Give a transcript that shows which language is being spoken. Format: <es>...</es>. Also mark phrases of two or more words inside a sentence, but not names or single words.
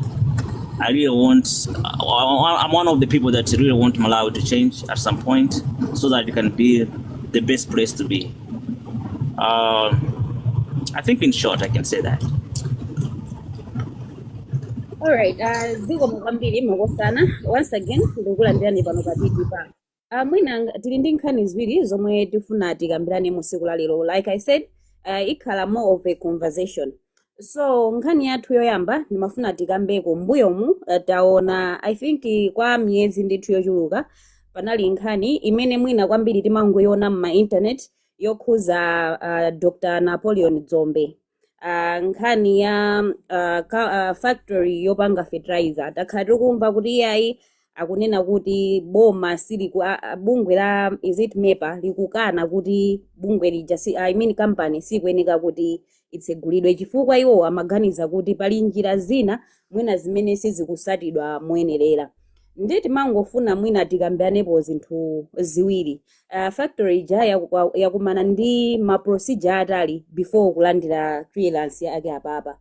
<en>I really want, I'm one of the people that really want Malawi to change at some point so that it can be the best place to be. I think in short, I can say that. Alright,</en> <ny>ziko kwambiri makosana.</ny> <en>Once again,</en> <ny>ndikulandirani pano pa TDPA. Mwina tili ndi nkhani ziwiri zomwe tifuna tikambirane mu tsiku la lero.</ny> <en>Like I said, ikhala more of a conversation.</en> <ny>So nkhani yathu yoyamba ndimafuna tikambeko mbuyomu taona</ny> <en>I think</en> <ny>kwa miyezi ndithu yochuluka panali nkhani imene mwina kwambiri timangoiona mma internet yokhuza Dr. Napoleon Dzombe. Nkhani ya factory yopanga fertilizer takhala tikumva kuti iyayi akunena kuti boma sili bungwe la</ny> <en>is it</en> <ny>MEPA likukana kuti bungwe lija</ny> <en>I mean company</en> <ny>sikuyeneka kuti itsegulidwe chifukwa iwo amaganiza kuti pali njira zina mwina zimene sizikusatidwa moyenerera. Nditi mangofuna mwina tikambianepo zinthu ziwiri. Factory ija yakumana ndi ma procedure atali before kulandira clearance yake apapa.</ny>